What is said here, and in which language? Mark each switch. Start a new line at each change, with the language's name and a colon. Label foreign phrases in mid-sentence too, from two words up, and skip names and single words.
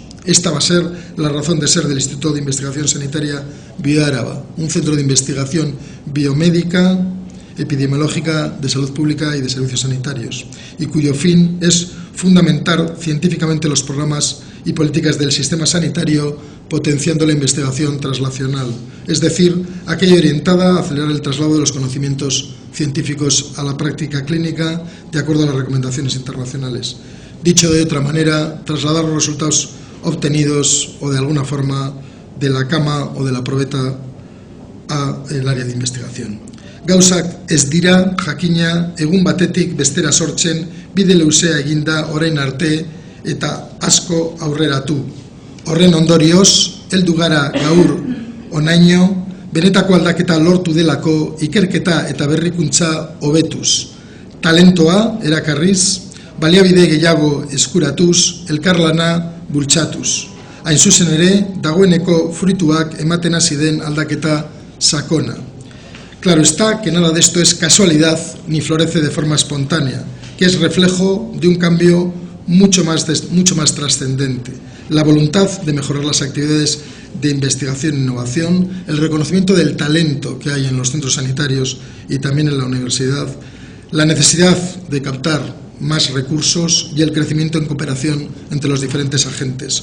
Spanish: Esta va a ser la razón de ser del Instituto de Investigación Sanitaria Bioáraba, un centro de investigación biomédica, epidemiológica, de salud pública y de servicios sanitarios, y cuyo fin es fundamentar científicamente los programas y políticas del sistema sanitario, potenciando la investigación translacional, es decir, aquella orientada a acelerar el traslado de los conocimientos científicos a la práctica clínica de acuerdo a las recomendaciones internacionales. Dicho de otra manera, trasladar los resultados obtenidos o de alguna forma de la cama o de la probeta al área de investigación.
Basque: Gauzak ez dira, jakina, egun batetik bestera sortzen, bide luzea eginda orain arte eta asko aurreratu. Horren ondorioz, heldu gara gaur honaino, benetako aldaketa lortu delako ikerketa eta berrikuntza hobetuz. Talentoa erakarriz, baliabide gehiago eskuratuz, elkarlana bultzatuz. Hain zuzen ere, dagoeneko fruituak ematen hasi den aldaketa sakona.
Spanish: Claro está que nada de esto es casualidad ni florece de forma espontánea, que es reflejo de un cambio mucho más trascendente, la voluntad de mejorar las actividades de investigación e innovación, el reconocimiento del talento que hay en los centros sanitarios y también en la universidad, la necesidad de captar más recursos y el crecimiento en cooperación entre los diferentes agentes.